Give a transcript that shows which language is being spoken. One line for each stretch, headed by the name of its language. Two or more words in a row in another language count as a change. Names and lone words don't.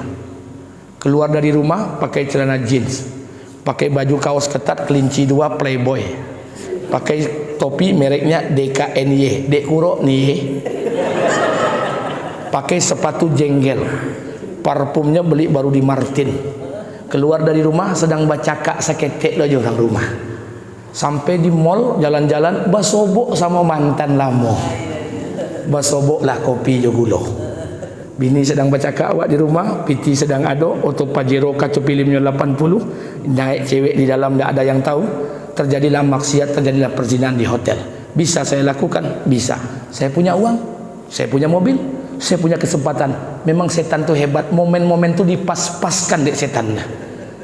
Indonesian: Keluar dari rumah pakai celana jeans, pakai baju kaos ketat kelinci 2 Playboy, pakai topi mereknya DKNY, Dek Kuro nih, pakai sepatu jenggel, parfumnya beli baru di Martin. Keluar dari rumah sedang baca kak seketek aja orang rumah. Sampai di mall jalan-jalan
Minangkabau: basobok sama mantan lamo, basobok lah kopi jo gulo.
Indonesian: Bini sedang baca kak awak di rumah,
Minangkabau: piti sedang ado,
Indonesian: oto Pajero kacu filmnya 80, naik cewek di dalam tidak ada yang tahu. Terjadilah maksiat, terjadilah perzinahan di hotel. Bisa saya lakukan? Bisa. Saya punya uang, saya punya mobil, saya punya kesempatan. Memang setan tuh hebat, momen-momen tuh dipas-paskan dek setannya.